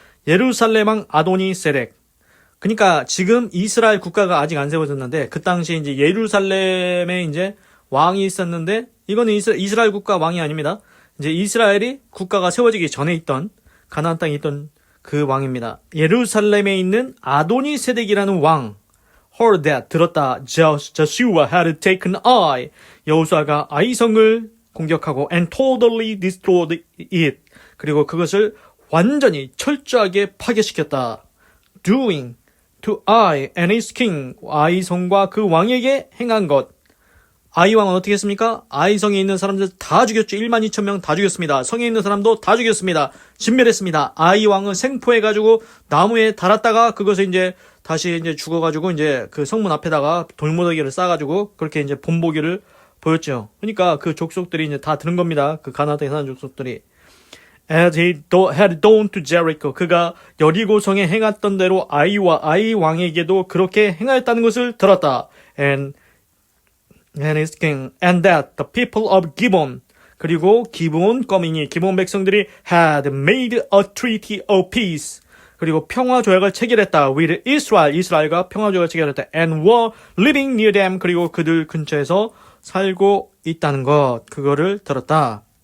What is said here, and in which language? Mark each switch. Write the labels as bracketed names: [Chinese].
[Korean] 예루살렘 왕 아도니세덱. 그러니까 지금 이스라엘 국가가 아직 안 세워졌는데 그 당시에 이제 예루살렘에 이제 왕이 있었는데 이거는 이스라엘 국가 왕이 아닙니다. 이제 이스라엘이 국가가 세워지기 전에 있던 가나안 땅에 있던 그 왕입니다. 예루살렘에 있는 아도니세덱이라는 왕. [English] Heard that [Korean] 들었다. [English] Joshua had taken Ai. [Korean] 여호수아가 아이성을 공격하고 [English] and totally destroyed it. [Korean] 그리고 그것을 완전히 철저하게 파괴시켰다. [English] Doing to Ai and his king. [Korean] 아이성과 그 왕에게 행한 것. 아이 왕은 어떻게 했습니까? 아이성에 있는 사람들 다 죽였죠. 1만 2천 명 다 죽였습니다. 성에 있는 사람도 다 죽였습니다. 진멸했습니다. 아이 왕은 생포해가지고 나무에 달았다가 그것을 이제 다시 이제 죽어가지고 이제 그 성문 앞에다가 돌무더기를 싸가지고 그렇게 이제 본보기를 보였죠. 그러니까 그 족속들이 이제 다 들은 겁니다. 그 가나안 땅에 사는 족속들이. [English] As he had done to Jericho. [Korean] 그가 여리고성에 행했던 대로 아이와 아이 왕에게도 그렇게 행하였다는 것을 들었다. [English] And his king, and that the people of Gibeon, [Korean] 그리고 기브온 거민이 기브온 백성들이 [English] had made a treaty of peace, [Korean] 그리고 평화 조약을 체결했다. [English] with Israel, [Korean] 이스라엘과 평화 조약을 체결했다. [English] and were living near them, [Korean] 그리고 그들 근처에서 살고 있다는 것, 그거를 들었다.